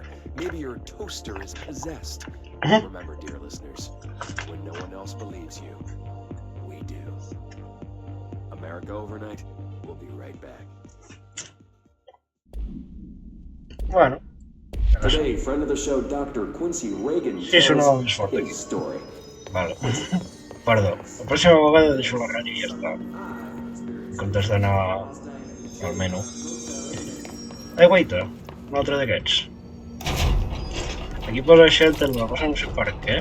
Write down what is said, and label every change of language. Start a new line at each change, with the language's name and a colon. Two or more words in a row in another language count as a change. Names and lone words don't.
English: Maybe your toaster is possessed. Remember, dear listeners, when no one else believes you, we do. America Overnight, we'll be right back.
Catalan: Bueno.
English: Today, friend of the show, Dr. Quincy Reagan,
Catalan: Sí, sonava més fort
English: his
Catalan: aquí.
English: story.
Catalan: Vale. Perdó. La pròxima vegada deixo la ràdio i ja està. En comptes d'anar al menú. Guaita, un altre d'aquests. Aquí posa Shelter, la cosa no sé per què.